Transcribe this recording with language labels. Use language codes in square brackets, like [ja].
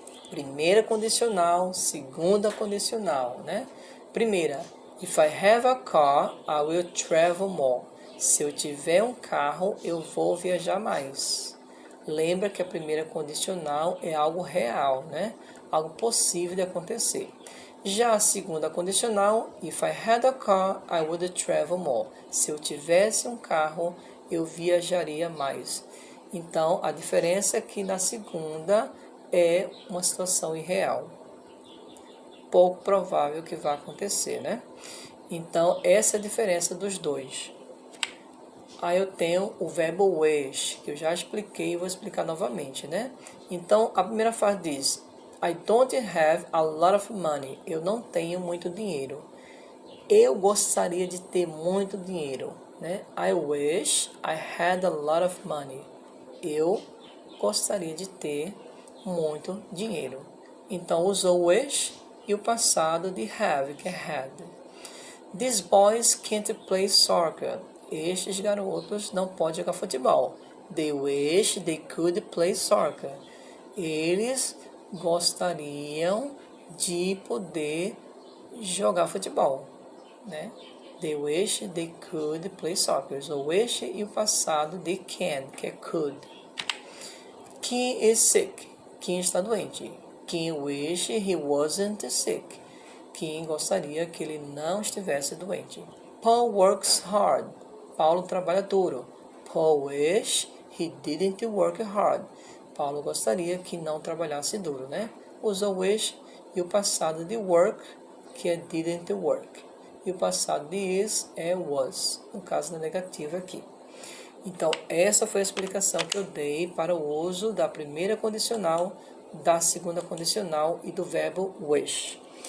[pt] Primeira condicional, segunda condicional, Primeira, [en] if I have a car, I will travel more. [pt] Se eu tiver um carro, eu vou viajar mais. Lembra que a primeira condicional é algo real, algo possível de acontecer. Já a segunda condicional, [en] if I had a car, I would travel more. [pt] Se eu tivesse um carro, eu viajaria mais. Então, a diferença é que na segunda é uma situação irreal. Pouco provável que vá acontecer, Então, essa é a diferença dos dois. Aí eu tenho o verbo wish, que eu já expliquei e vou explicar novamente, Então, a primeira frase diz [en] I don't have a lot of money. [pt] Eu não tenho muito dinheiro. Eu gostaria de ter muito dinheiro, [en] I wish I had a lot of money. [pt] Eu gostaria de ter muito dinheiro. Então, usou wish e o passado de have, que é had. [en] These boys can't play soccer. [pt] Estes garotos não podem jogar futebol. [en] They wish they could play soccer. [pt] Eles gostariam de poder jogar futebol. né? [en] They wish they could play soccer. [pt] O wish e o passado they can, que é could. [en] Kim is sick. [pt] Kim está doente. [en] Kim wish he wasn't sick. [pt] Kim gostaria que ele não estivesse doente. [en] Paul works hard. [pt] Paulo trabalha duro. [en] Paul wish he didn't work hard. [pt] Paulo gostaria que não trabalhasse duro, né? Usa wish e o passado de work, que é didn't work. E o passado de is é was, no caso da negativa aqui. Então, essa foi a explicação que eu dei para o uso da primeira condicional, da segunda condicional e do verbo wish.